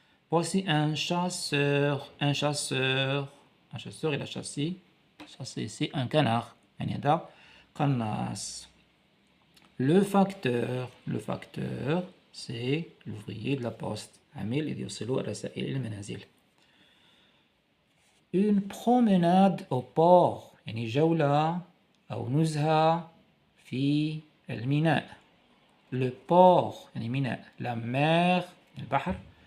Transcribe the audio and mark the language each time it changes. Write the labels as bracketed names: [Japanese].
[French] Voici un chasseur, il a chassé, c'est un canard, [Arabic] يعني هذا قناص. [French] Le facteur, c'est l'ouvrier de la poste, [Arabic] عامل اللي يوصلوا الرسائل إلى المنازل. [French] Une promenade au port, [Arabic] يعني جولة أو نزهة في الميناء. [French] Le port, [Arabic] يعني ميناء. [French] La mer, البحر.